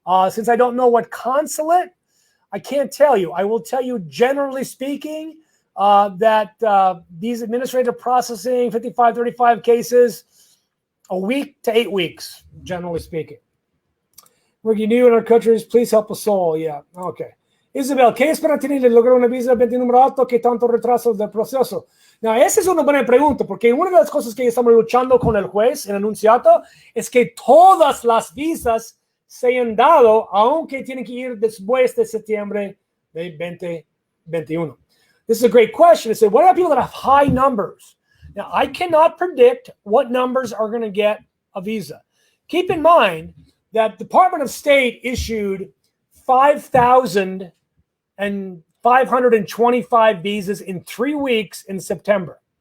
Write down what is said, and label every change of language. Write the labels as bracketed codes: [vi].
[en] Since I don't know what consulate, I can't tell you. I will tell you, generally speaking, that these administrative processing 5535 cases, a week to 8 weeks, generally speaking. We're new in our countries. Please help us all. Yeah, okay. [es] Isabel, ¿qué espera tener de lograr una visa de número alto que tanto retraso del proceso? No, esa es una buena pregunta, porque una de las cosas que estamos luchando con el juez en enunciado es que todas las visas se han dado, aunque tienen que ir después de septiembre de 2021. [en] This is a great question. I said, what about people that have high numbers? Now, I cannot predict what numbers are going to get a visa. Keep in mind that the Department of State issued 5,525 visas in 3 weeks in September.